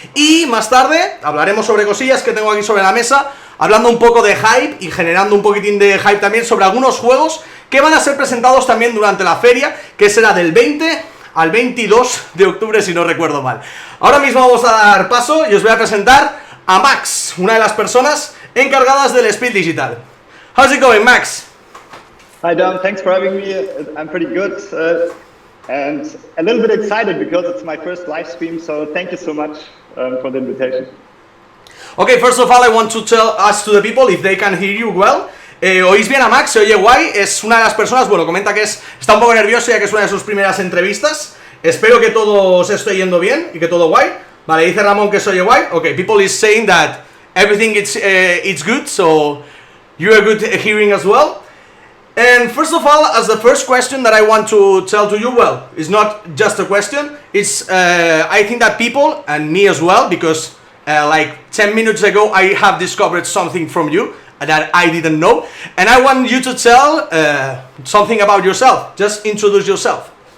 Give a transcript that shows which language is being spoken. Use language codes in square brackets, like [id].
[es] Y más tarde hablaremos sobre cosillas que tengo aquí sobre la mesa, hablando un poco de hype y generando un poquitín de hype también sobre algunos juegos que van a ser presentados también durante la feria, que será del 20 al 22 de octubre, si no recuerdo mal. Ahora mismo vamos a dar paso y os voy a presentar a Max, una de las personas encargadas del SPIEL.digital. [en] How's it going, Max? Hi, Dom. Thanks for having me. I'm pretty good and a little bit excited because it's my first live stream, so thank you so much for the invitation. Okay, first of all, I want to ask to the people if they can hear you well. [es] ¿Oís bien a Max? ¿Se oye guay? Es una de las personas, bueno, comenta que está un poco nervioso ya que es una de sus primeras entrevistas. Espero que todo se esté yendo bien y que todo guay. Vale, dice Ramón que se oye guay. [en] Okay, people is saying that everything it's good, so you are good hearing as well. And first of all, as the first question that I want to tell to you, well, it's not just a question, it's I think that people, and me as well, because like 10 minutes ago I have discovered something from you that I didn't know, and I want you to tell something about yourself. Just introduce yourself.